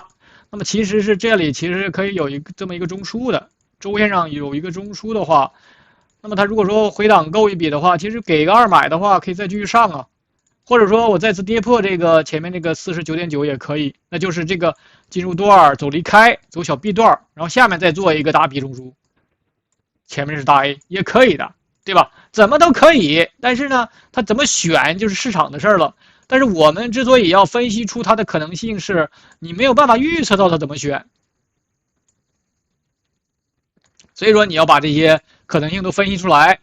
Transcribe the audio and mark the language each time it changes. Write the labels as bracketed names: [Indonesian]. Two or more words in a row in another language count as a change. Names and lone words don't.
[Chinese] 那麼其實是這裡其實可以有這麼一個中樞的，周線上有一個中樞的話，那麼它如果說回檔夠一筆的話，其實給個2買的話可以再繼續上啊。或者說我再次跌破這個前面這個49.9也可以，那就是這個進入段走離開，走小 B 段，然後下面再做一個大 B 中樞，前面是大 A 也可以的，對吧？怎麼都可以，但是呢，它怎麼選就是市場的事兒了。但是我們之所以要分析出它的可能性，是你沒有辦法預測到它怎麼選，所以說你要把這些可能性都分析出來。